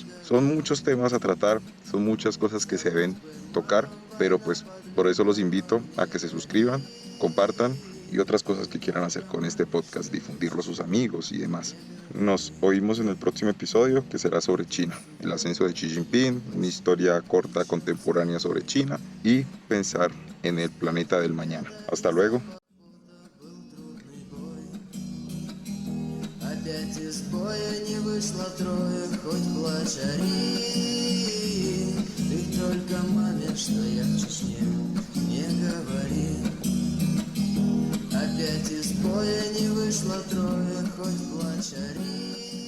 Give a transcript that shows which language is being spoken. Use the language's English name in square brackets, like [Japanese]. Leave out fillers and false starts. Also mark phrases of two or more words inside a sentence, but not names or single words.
[Spanish] Son muchos temas a tratar, son muchas cosas que se deben tocar, pero pues por eso los invito a que se suscriban, compartan y otras cosas que quieran hacer con este podcast, difundirlo a sus amigos y demás. Nos oímos en el próximo episodio, que será sobre China, el ascenso de Xi Jinping, una historia corta contemporánea sobre China y pensar en el planeta del mañana. Hasta luego. [Russian] Опять из боя не вышло трое, хоть плачь ори. Ты только маме, что я в Чечне, не говори. Опять из боя не вышло трое, хоть плачь ори.